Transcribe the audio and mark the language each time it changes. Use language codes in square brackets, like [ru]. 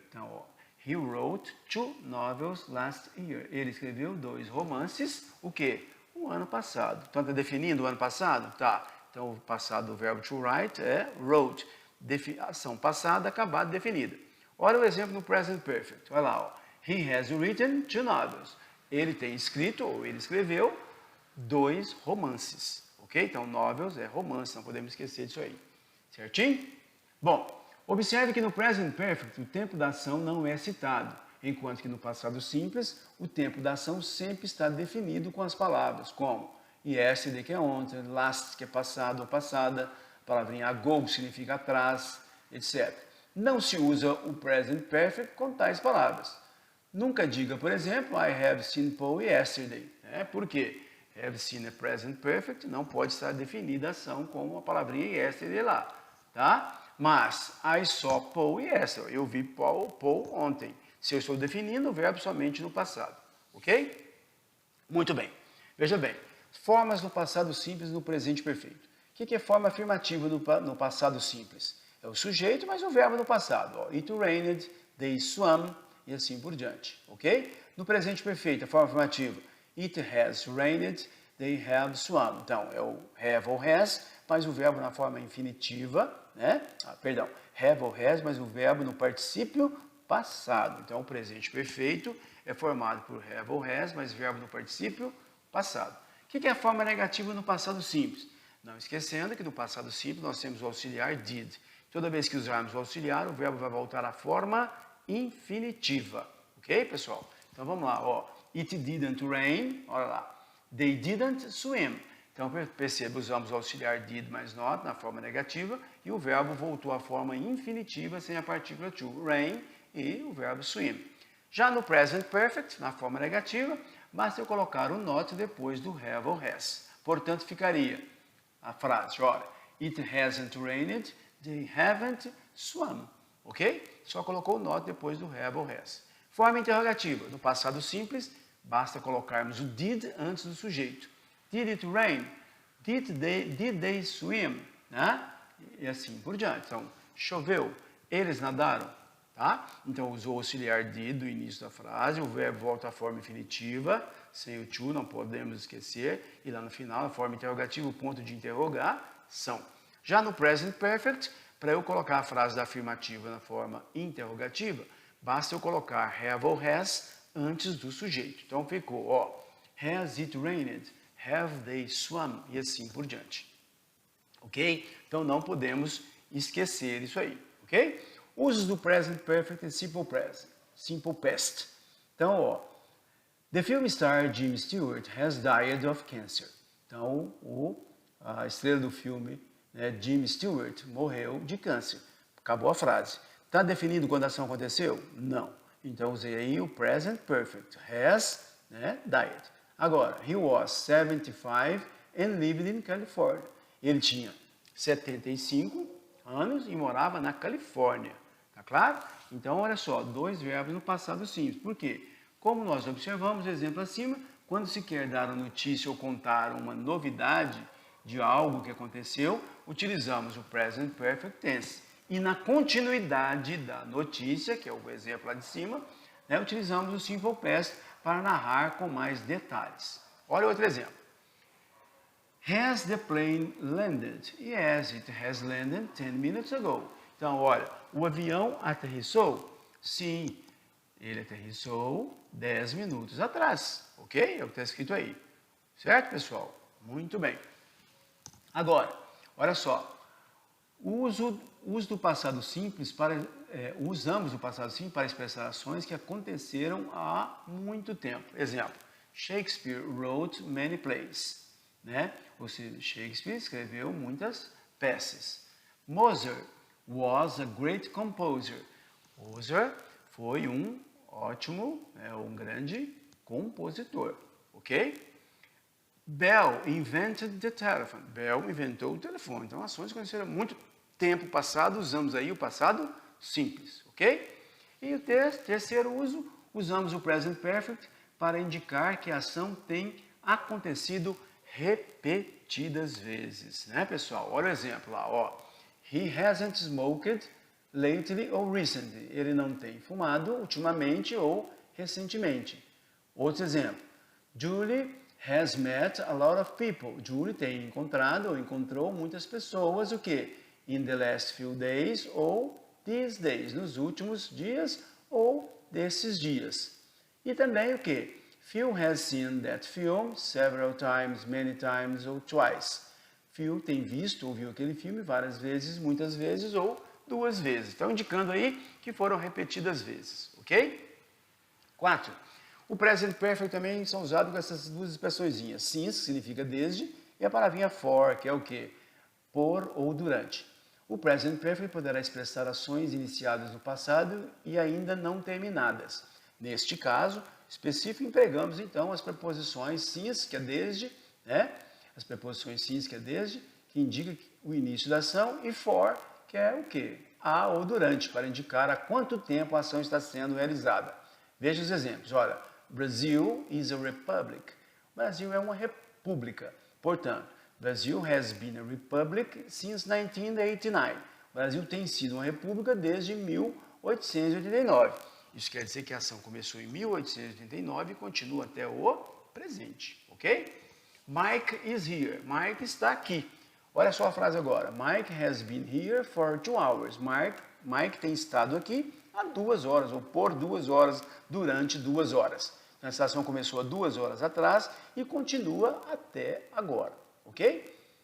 [pt] Então, ó, [en] he wrote 2 novels last year. [pt] Ele escreveu 2 romances, o quê? O ano passado. Então, está definindo o ano passado? Tá. Então, o passado do verbo to write é wrote. ação passada acabada definida. Olha o exemplo no present perfect. Olha lá, ó. [en] He has written 2 novels. [pt] Ele tem escrito, ou ele escreveu, 2 romances. Ok? Então, novels é romance, não podemos esquecer disso aí. Certinho? Bom, observe que no present perfect o tempo da ação não é citado, enquanto que no passado simples o tempo da ação sempre está definido com as palavras, como yesterday, que é ontem, last, que é passado ou passada, a palavrinha ago, que significa atrás, etc. Não se usa o present perfect com tais palavras. Nunca diga, por exemplo, [en] I have seen Paul yesterday. [pt] Por quê? Have seen é present perfect, não pode estar definida a ação com a palavrinha yesterday lá. Tá? Mas, [en] I saw Paul yesterday. [pt] Eu vi Paul ontem. Se eu estou definindo o verbo somente no passado. Ok? Muito bem. Veja bem. Formas no passado simples e no presente perfeito. O que é forma afirmativa no passado simples? É o sujeito, mas o verbo no passado. Ó. [en] It rained, they swam, [pt] e assim por diante. Ok? No presente perfeito, a forma afirmativa. [en] It has rained, they have swum. [pt] Então, é o have ou has, mas o verbo na forma infinitiva, né? Have ou has, mas o verbo no particípio passado. Então, o presente perfeito é formado por have ou has, mas verbo no particípio passado. O que é a forma negativa no passado simples? Não esquecendo que no passado simples nós temos o auxiliar did. Toda vez que usarmos o auxiliar, o verbo vai voltar à forma infinitiva. Ok, pessoal? Então, vamos lá. Ó. [en] It didn't rain. [pt] Olha lá. [en] They didn't swim. [pt] Então, perceba, usamos o auxiliar did mais not na forma negativa e o verbo voltou à forma infinitiva sem a partícula to, rain, e o verbo swim. Já no present perfect, na forma negativa, basta eu colocar o not depois do have ou has. Portanto, ficaria a frase, olha, [en] it hasn't rained, they haven't swum. [pt] Ok? Só colocou o not depois do have ou has. Forma interrogativa, no passado simples, basta colocarmos o did antes do sujeito. [en] Did it rain? Did they swim? [pt] Né? E assim por diante. Então, choveu. Eles nadaram. Tá? Então, usou o auxiliar did no início da frase. O verbo volta à forma infinitiva. Sem o to, não podemos esquecer. E lá no final, a forma interrogativa, o ponto de interrogação. Já no present perfect, para eu colocar a frase da afirmativa na forma interrogativa, basta eu colocar have ou has antes do sujeito. Então, ficou, ó, [en] has it rained? Have they swum? [pt] E assim por diante. Ok? Então, não podemos esquecer isso aí. Ok? Usos do present perfect e simple past. Então, ó, [en] the film star Jim Stewart has died of cancer. [pt] Então, a estrela do filme, né, Jim Stewart, morreu de câncer. Acabou a frase. Está definido quando a ação aconteceu? Não. Então, usei aí o present perfect. Has, né, died. Agora, [en] he was 75 and lived in California. [pt] Ele tinha 75 anos e morava na Califórnia. Tá claro? Então, olha só, 2 verbos no passado simples. Por quê? Como nós observamos o exemplo acima, quando se quer dar uma notícia ou contar uma novidade de algo que aconteceu, utilizamos o present perfect tense. E na continuidade da notícia, que é o exemplo lá de cima, né, utilizamos o simple past para narrar com mais detalhes. Olha outro exemplo. [en] Has the plane landed? Yes, it has landed 10 minutes ago. [pt] Então, olha, o avião aterrissou? Sim, ele aterrissou 10 minutos atrás. Ok? É o que está escrito aí. Certo, pessoal? Muito bem. Agora, olha só. Uso do passado simples usamos o passado simples para expressar ações que aconteceram há muito tempo. Exemplo, [en] Shakespeare wrote many plays. [pt] Né? Ou seja, Shakespeare escreveu muitas peças. [en] Mozart was a great composer. [pt] Mozart foi um ótimo, um grande compositor. Ok? [en] Bell invented the telephone. [pt] Bell inventou o telefone. Então, ações que aconteceram há muito tempo passado, usamos aí o passado simples, ok? E o terceiro uso, usamos o present perfect para indicar que a ação tem acontecido repetidas vezes, né, pessoal? Olha o exemplo lá, ó. [en] He hasn't smoked lately or recently. [pt] Ele não tem fumado ultimamente ou recentemente. Outro exemplo. [en] Julie has met a lot of people. [pt] Julie tem encontrado ou encontrou muitas pessoas, o quê? [en] in the last few days [pt] ou [en] these days, [pt] nos últimos dias ou desses dias. E também o que? [en] Phil has seen that film several times, many times [pt] ou [en] twice. [pt] Phil tem visto ou viu aquele filme várias vezes, muitas vezes ou duas vezes. Então, indicando aí que foram repetidas vezes, ok? 4. O present perfect também são usados com essas duas expressõezinhas. Since, que significa desde, e a palavrinha for, que é o quê? Por ou durante. O present perfect poderá expressar ações iniciadas no passado e ainda não terminadas. Neste caso específico, empregamos então as preposições since, que é desde, né? As preposições since, que é desde, que indica o início da ação, e for, que é o quê? A ou durante, para indicar há quanto tempo a ação está sendo realizada. Veja os exemplos. Olha, [en] Brazil is a republic. [pt] O Brasil é uma república. Portanto, [en] Brazil has been a republic since 1989. [pt] O Brasil tem sido uma república desde 1889. Isso quer dizer que a ação começou em 1889 e continua até o presente, ok? [en] Mike is here. [pt] Mike está aqui. Olha só a frase agora. [en] Mike has been here for 2 hours. [pt] Mike tem estado aqui há 2 horas, ou por 2 horas, durante 2 horas. Então, essa ação começou há 2 horas atrás e continua até agora, ok?